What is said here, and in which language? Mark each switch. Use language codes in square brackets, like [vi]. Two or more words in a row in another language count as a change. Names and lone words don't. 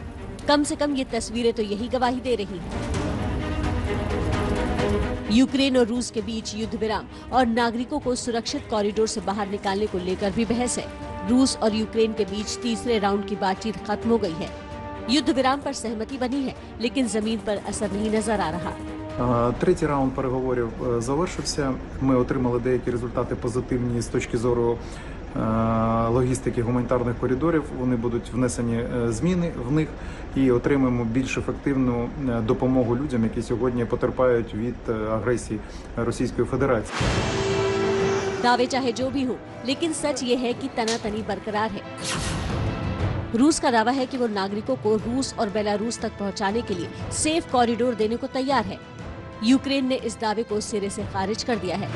[hi] कम से कम ये तस्वीरें तो यही गवाही दे रही हैं। यूक्रेन और रूस के बीच युद्ध विराम और नागरिकों को सुरक्षित कॉरिडोर से बाहर निकालने को लेकर भी बहस है। रूस और यूक्रेन के बीच तीसरे राउंड की बातचीत खत्म हो गई है। युद्ध विराम पर सहमति बनी है, लेकिन जमीन पर असर नहीं नजर आ रहा। [uk] Третій раунд переговорів завершився. Ми отримали деякі результати позитивні з точки зору логістики гуманітарних коридорів. Вони будуть внесені зміни в них і отримаємо більш ефективну допомогу людям, які сьогодні потерпають від агресії Російської Федерації. [hi] दावे चाहे जो भी हो, लेकिन सच ये है कि तनातनी बरकरार है। रूस का दावा है कि वो नागरिकों को रूस और बेलारूस तक पहुंचाने के लिए [en] safe corridor [hi] देने को तैयार है। यूक्रेन ने इस दावे को सिरे से खारिज कर दिया है।